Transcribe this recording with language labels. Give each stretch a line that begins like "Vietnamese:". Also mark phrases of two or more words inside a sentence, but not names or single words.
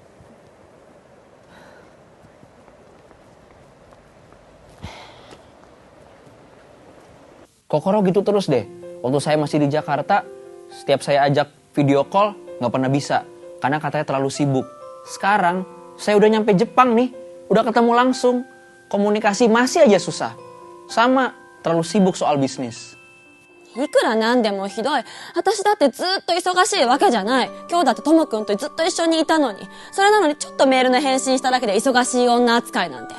Indonesian: Kokoro gitu terus deh. Waktu saya masih di Jakarta, setiap saya ajak video call, nggak pernah bisa. Karena katanya terlalu sibuk. Sekarang, saya udah nyampe Jepang nih. Udah ketemu langsung. Komunikasi masih aja susah. Sama, terlalu sibuk soal bisnis.
Japanese: いくらなんでもひどい。私だってずっと忙しいわけじゃない。今日だってともくんとずっと一緒にいたのに。それなのにちょっとメールの返信しただけで忙しい女扱いなんて。